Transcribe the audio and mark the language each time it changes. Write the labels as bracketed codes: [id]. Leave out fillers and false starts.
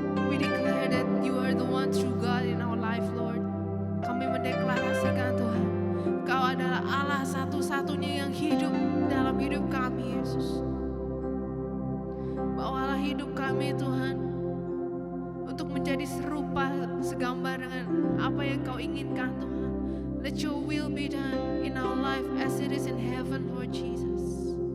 [en] We declare that you are the one true God in our life, Lord. [id] Kami mendeklarasikan Tuhan, Kau adalah Allah satu-satunya yang hidup dalam hidup kami, Yesus. Bawalah hidup kami, Tuhan, untuk menjadi serupa, segambar dengan apa yang Kau inginkan, Tuhan. [en] Let your will be done in our life as it is in heaven, Lord Jesus.